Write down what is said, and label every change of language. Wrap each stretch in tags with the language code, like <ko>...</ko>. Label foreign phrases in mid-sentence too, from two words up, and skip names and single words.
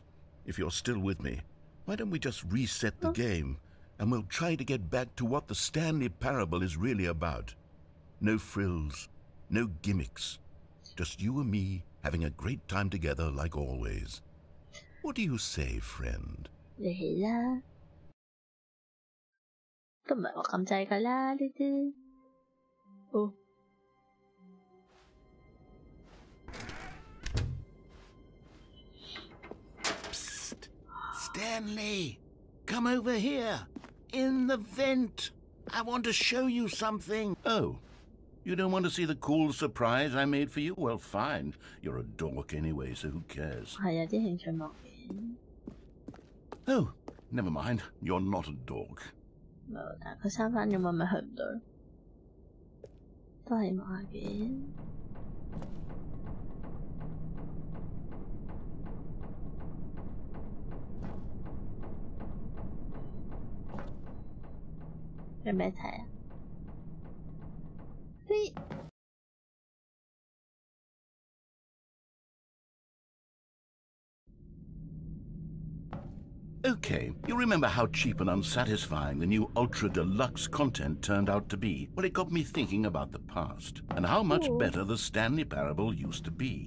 <en>If you're still with me, why don't we just reset the game, and we'll try to get back to what the Stanley Parable is really about. No frills, no gimmicks. Just you and me having a great time together like always. What do you say, friend?</en> <yue>嚟啦，都唔係我撳掣㗎啦呢啲。哦。</yue> <en>Psst, Stanley, come over here. In the vent. I want to show you something. Oh, you don't want to see the cool surprise I made for you? Well, fine. You're a dork anyway, so who cares?</en> <yue>係有啲興趣望嘅。</yue> <en>Oh, never mind. You're not a dork.</en> <yue>冇，但係佢閂返咗，咪去唔到咯。都係望下嘅。有咩睇啊？嘿。</yue> <en>Okay, you remember how cheap and unsatisfying the new Ultra Deluxe content turned out to be? Well, it got me thinking about the past and how much better the Stanley Parable used to be.</en>